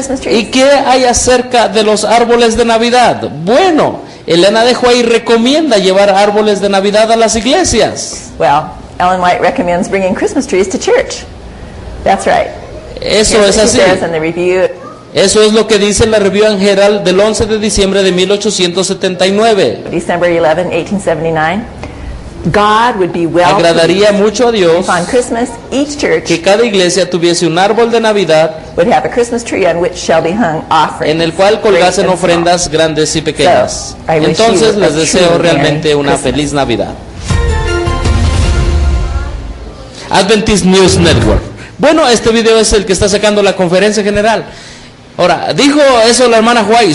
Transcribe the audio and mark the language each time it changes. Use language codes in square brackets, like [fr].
[es] ¿Y qué hay acerca de los árboles de Navidad? Bueno, Elena de Huay recomienda llevar árboles de Navidad a las iglesias. [en] Well, Ellen White recommends bringing Christmas trees to church. That's right. [es] Eso es así. Eso es lo que dice la Review and Herald del 11 de diciembre de 1879. [en] December 11, 1879. God would be well [es] agradaría mucho a Dios [en] on Christmas, each church [es] que cada iglesia tuviese un árbol de Navidad [en] would have a Christmas tree on which shall be hung offerings, [es] en el cual colgasen ofrendas grandes y pequeñas. [en] So, [es] entonces les deseo realmente [en] Christmas. [es] Una feliz Navidad. [en] Adventist News Network. [es] Bueno, este video es el que está sacando la conferencia general. Ahora, ¿dijo eso la hermana Huay?